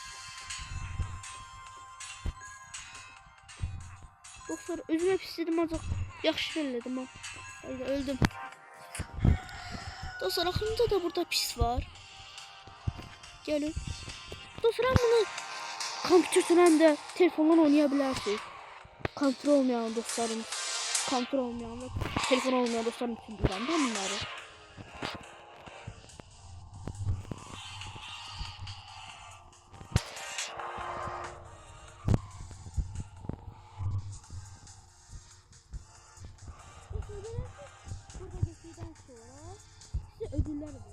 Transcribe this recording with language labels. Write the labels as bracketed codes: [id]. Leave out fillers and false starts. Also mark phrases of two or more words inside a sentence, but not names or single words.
[az] Dostlar özümə pis dedim ancaq yaxşı elədim ha. Hayda öldüm. Dostlar axırında da burada pis var. Gəlin. Dostlar həm bunu kompüterdən həm də telefonla oynaya bilərsiniz. Kontrol olmayan dostlarım. Kontrol olmayan ve telefon olmayan dostlarım için deyirəm də bunları. [tr] Burada geçtikten sonra size ödüller veriyorum.